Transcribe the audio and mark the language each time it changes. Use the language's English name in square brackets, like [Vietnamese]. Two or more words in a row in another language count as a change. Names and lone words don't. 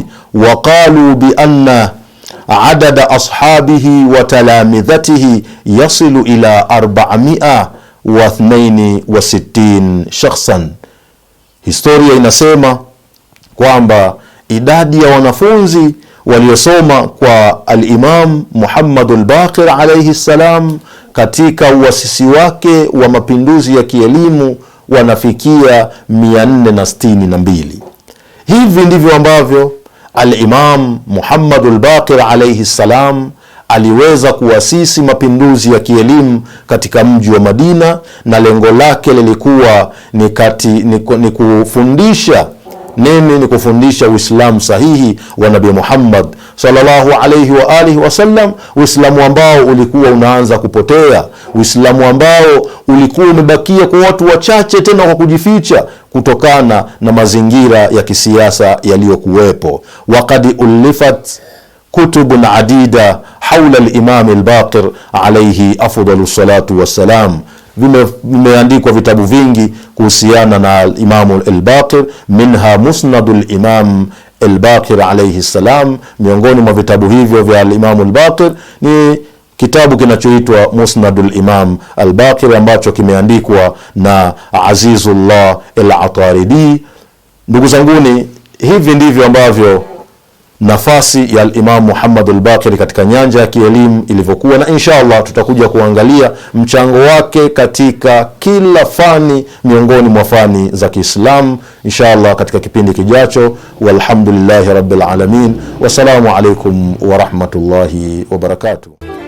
[Arabic] وقالوا بأن عدد أصحابه وتلامذته يصل إلى 462 شخصا. [Swahili] Historia inasema kwamba idadi ya wanafunzi waliosoma kwa al-Imam Muhammad al-Baqir [Arabic] عليه السلام [Swahili] katika uasisi wake wa mapinduzi ya kielimu wanafikia 462. Hivi ndivyo ambavyo al-Imam Muhammad al-Baqir [Arabic] عليه السلام [Swahili] aliweza kuasisi mapinduzi ya kielimu katika mji wa Madina, na lengo lake lilikuwa ni kufundisha Nini? Ni kufundisha Uislamu sahihi wa Nabii Muhammad [Arabic] صلى الله عليه وعلى آله وسلم, [Swahili] Uislamu ambao ulikuwa unaanza kupotea, Uislamu ambao ulikuwa umebakia kwa watu wachache, tena kwa kujificha kutokana na mazingira ya kisiasa yaliyokuwepo. [Arabic] وقد ألفت كتب عديدة حول الإمام الباقر عليه أفضل الصلاة والسلام. [Swahili] Vimeandikwa vitabu vingi kuhusiana na Imam al-Baqir, minha Musnadul Imam al-Baqir [Arabic] عليه السلام. [Swahili] Miongoni mwa vitabu hivyo vya Imam al-Baqir ni kitabu kinachoitwa Musnadul Imam al-Baqir ambacho kimeandikwa na Azizullah al-Ataridi. Ndugu zanguni, hivi ndivyo ambavyo nafasi ya Imam Muhammad al-Baqir katika nyanja ya kielimu ilivyokuwa, na inshallah tutakuja kuangalia mchango wake katika kila fani miongoni mwa fani za Kiislamu inshallah katika kipindi kijacho. [Arabic] والحمد لله رب العالمين والسلام عليكم ورحمة الله وبركاته.